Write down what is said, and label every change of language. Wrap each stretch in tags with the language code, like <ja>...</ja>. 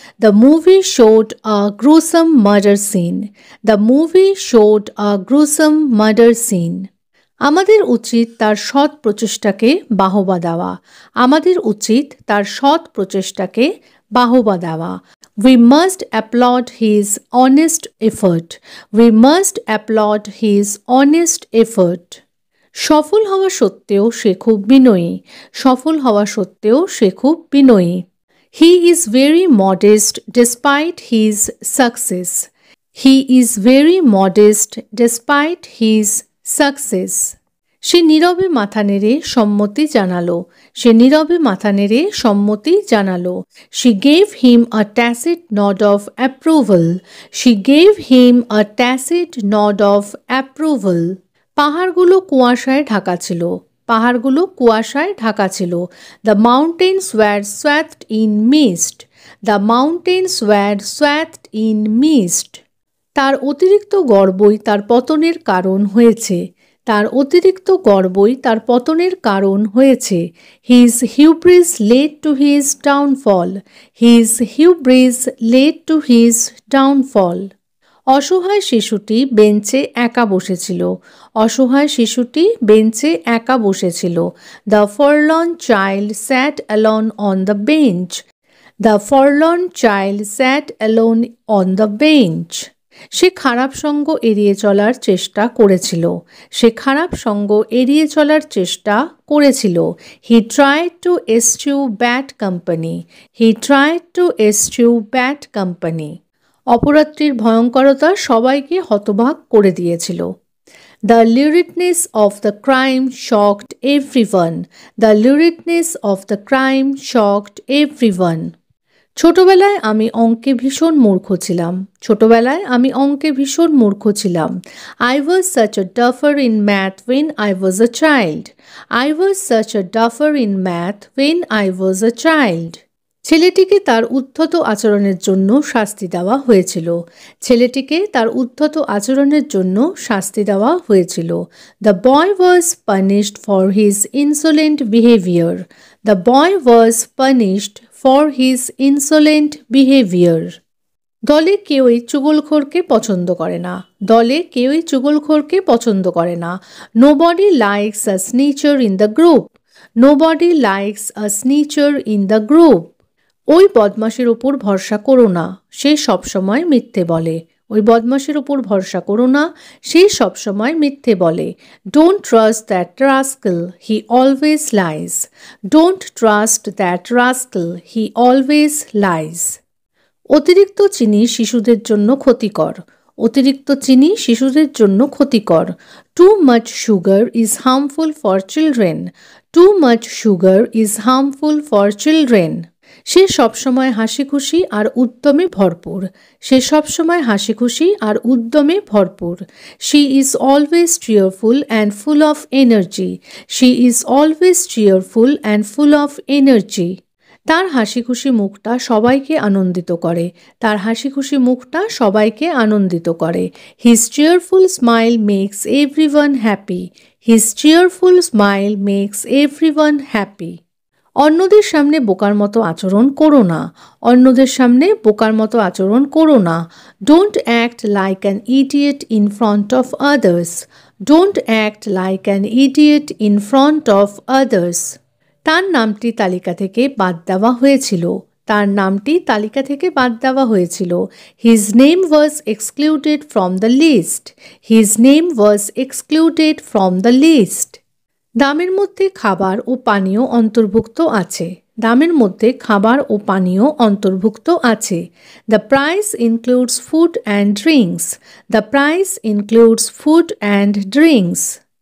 <en>The movie showed a gruesome murder scene. The movie showed a gruesome murder scene.</en> <bn>আমাদের উচিত তার সৎ প্রচেষ্টাকে বাহবা দেওয়া। আমাদের উচিত তার সৎ প্রচেষ্টাকে বাহবা দেওয়া।</bn> <en>We must applaud his honest effort. We must applaud his honest effort.</en> <bn>সফল হওয়া সত্ত্বেও সে খুব বিনয়ী। সফল হওয়া সত্ত্বেও সে খুব বিনয়ী।</bn> <en>He is very modest despite his success. He is very modest despite his success.</en> <bn>সে নীরবে মাথা নেড়ে সম্মতি জানালো। সে নীরবে মাথা নেড়ে সম্মতি জানালো।</bn> <en>She gave him a tacit nod of approval. She gave him a tacit nod of approval.</en> <bn>পাহাড়গুলো কুয়াশায় ঢাকা ছিল। পাহাড়গুলো কুয়াশায় ঢাকা ছিল।</bn> <en>The mountains were swathed in mist. The mountains were swathed in mist.</en> <bn>তার অতিরিক্ত গর্বই তার পতনের কারণ হয়েছে। তার অতিরিক্ত গর্বই তার পতনের কারণ হয়েছে।</bn> <en>His hubris led to his downfall. His hubris led to his downfall.</en> <bn>অসহায় শিশুটি বেঞ্চে একা বসেছিল। অসহায় শিশুটি বেঞ্চে একা বসেছিল।</bn> <en>The forlorn child sat alone on the bench. The forlorn child sat alone on the bench.</en> <bn>সে খারাপ সঙ্গ এড়িয়ে চলার চেষ্টা করেছিল। সে খারাপ সঙ্গ এড়িয়ে চলার চেষ্টা করেছিল।</bn> <en>He tried to eschew bad company. He tried to eschew bad company.</en> <bn>অপরাধটির ভয়ঙ্করতা সবাইকে হতবাক করে দিয়েছিল।</bn> <en>The luridness of the crime shocked everyone. The luridness of the crime shocked everyone.</en> <bn>ছোটবেলায় আমি অঙ্কে ভীষণ মূর্খ ছিলাম। ছোটবেলায় আমি অঙ্কে ভীষণ মূর্খ ছিলাম।</bn> <en>I was such a duffer in math when I was a child. I was such a duffer in math when I was a child.</en> <bn>ছেলেটিকে তার উদ্ধত আচরণের জন্য শাস্তি দেওয়া হয়েছিল। ছেলেটিকে তার উদ্ধত আচরণের জন্য শাস্তি দেওয়া হয়েছিল।</bn> <en>The boy was punished for his insolent behavior. The boy was punished for his insolent behavior.</en> <bn>দলে কেউই চুগলখোরকে পছন্দ করে না। দলে কেউই চুগলখোরকে পছন্দ করে না।</bn> <en>Nobody likes a snitcher in the group. Nobody likes a snitcher in the group.</en> <bn>ওই বদমাশের উপর ভরসা করো না, সে সবসময় মিথ্যে বলে। ওই বদমাশের উপর ভরসা করো না, সে সবসময় মিথ্যে বলে।</bn> <en>Don't trust that rascal, he always lies. Don't trust that rascal, he always lies.</en> <bn>অতিরিক্ত চিনি শিশুদের জন্য ক্ষতিকর। অতিরিক্ত চিনি শিশুদের জন্য ক্ষতিকর।</bn> <en>Too much sugar is harmful for children. Too much sugar is harmful for children.</en> <bn>সে সবসময় হাসি খুশি আর উদ্যমে ভরপুর। সে সবসময় হাসি খুশি আর উদ্যমে ভরপুর।</bn> <en>She is always cheerful and full of energy. She is always cheerful and full of energy.</en> <bn>তার হাসি খুশি মুখটা সবাইকে আনন্দিত করে। তার হাসি খুশি মুখটা সবাইকে আনন্দিত করে।</bn> <en>His cheerful smile makes everyone happy. His cheerful smile makes everyone happy.</en> <bn>অন্যদের সামনে বোকার মতো আচরণ করো না। অন্যদের সামনে বোকার মতো আচরণ করো না।</bn> <en>Don't act like an idiot in front of others. Don't act like an idiot in front of others.</en> <bn>তার নামটি তালিকা থেকে বাদ দেওয়া হয়েছিল। তার নামটি তালিকা থেকে বাদ দেওয়া হয়েছিল।</bn> <en>His name was excluded from the list. His name was excluded from the list.</en> <bn>দামের মধ্যে খাবার ও পানীয় অন্তর্ভুক্ত আছে। দামের মধ্যে খাবার ও পানীয় অন্তর্ভুক্ত আছে।</bn> <en>The price includes food and drinks. The price includes food and drinks.</en>